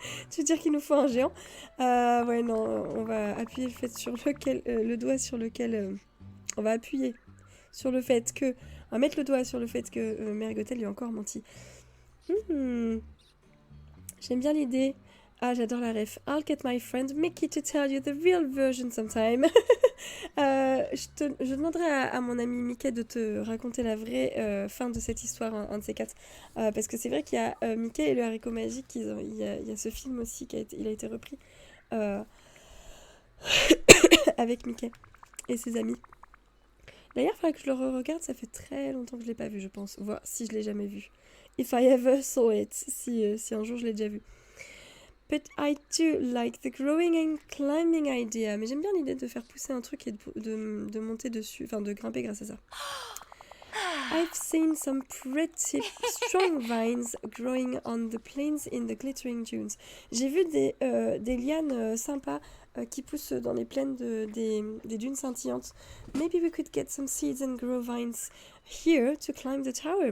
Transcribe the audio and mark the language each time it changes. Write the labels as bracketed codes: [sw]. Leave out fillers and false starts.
[fr] Tu veux dire qu'il nous faut un géant? Ouais, non, on va appuyer le doigt sur lequel on va appuyer sur le fait que, on va mettre le doigt sur le fait que Mère Gothel lui a encore menti. J'aime bien l'idée. Ah, j'adore la ref. [en] I'll get my friend Mickey to tell you the real version sometime. [fr] Je demanderai à mon ami Mickey de te raconter la vraie fin de cette histoire, un de ces quatre. Parce que c'est vrai qu'il y a Mickey et le haricot magique, il y a ce film aussi il a été repris avec Mickey et ses amis. D'ailleurs, il faudrait que je le re-regarde, ça fait très longtemps que je ne l'ai pas vu, je pense. Voir si je l'ai jamais vu. [en] If I ever saw it, [fr] si un jour je l'ai déjà vu. [en] But I do like the growing and climbing idea. [fr] Mais j'aime bien l'idée de faire pousser un truc et de monter dessus, enfin de grimper grâce à ça. [en] I've seen some pretty strong vines growing on the plains in the glittering dunes. [fr] J'ai vu des lianes sympas qui poussent dans les plaines des dunes scintillantes. [en] Maybe we could get some seeds and grow vines here to climb the tower.